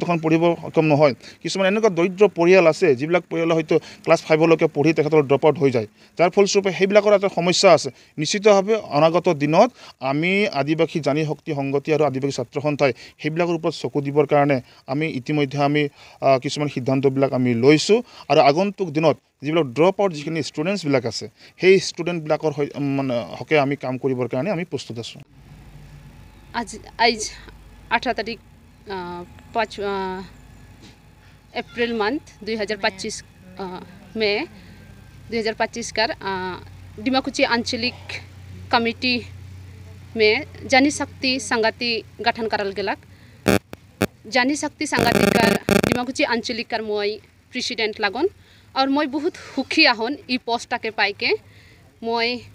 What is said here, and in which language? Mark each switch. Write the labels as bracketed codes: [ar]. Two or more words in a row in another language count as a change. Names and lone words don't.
[as] এখন পঢ়িব সক্ষম নহয় কিছুমান এনেকুৱা দৰিদ্ৰ পৰিয়াল আছে যিবিলাক পৰিয়াল হয়তো ক্লাছ 5লৈকে পঢ়ি তেখেতৰ [en] drop out [as] হৈ যায় যাৰ ফলস্বৰূপে সেইবিলাকৰ এটা সমস্যা আছে নিশ্চিতভাৱে অনাগত দিনত আমি আদিবাসী জানি শক্তি সংগতি আৰু আদিবাসী ছাত্ৰ সন্থাই সেইবিলাকৰ ওপৰত চকু দিবৰ কাৰণে আমি ইতিমধ্যে আমি কিছুমান সিদ্ধান্তবিলাক আমি লৈছোঁ আৰু আগন্তুক দিনত যিবিলাক [en] drop out [as] যিখিনি ষ্টুডেণ্টছবিলাক আছে সেই ষ্টুডেণ্টবিলাকৰ মানে হকে আমি কাম কৰিবৰ কাৰণে আমি প্ৰস্তুত আছোঁ [sck] आज 18 तारीख 5 अप्रैल मंथ 2025 में 2025 कर डिमाकुची आंचलिक कमिटी में जानी शक्ति संगति गठन करल गेलक जानी शक्ति संगति कर डिमाकुची आंचलिक कर मैं प्रेसिडेंट लागन और मैं बहुत सुखी आहन ई पोस्ट के पाई के मैं